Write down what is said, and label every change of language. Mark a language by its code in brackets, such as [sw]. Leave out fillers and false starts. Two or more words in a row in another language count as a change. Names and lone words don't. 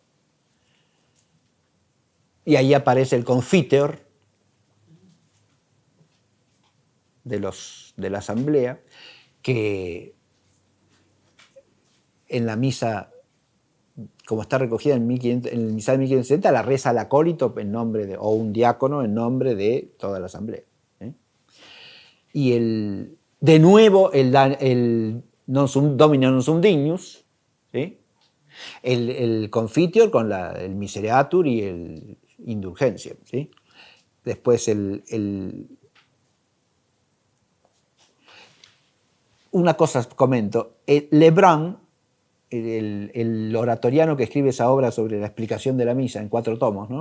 [es] Y ahí aparece el confiteor de la asamblea, que en la misa, como está recogida en el misal de 1570, la reza el acólito en nombre de, o un diácono en nombre de toda la asamblea. Y de nuevo el [la] Domine non sum dignus, [es] ¿sí? El confiteor con el misereatur y el indulgencia, ¿sí? Después una cosa comento, Lebrun, el oratoriano que escribe esa obra sobre la explicación de la misa en 4 tomos, ¿no?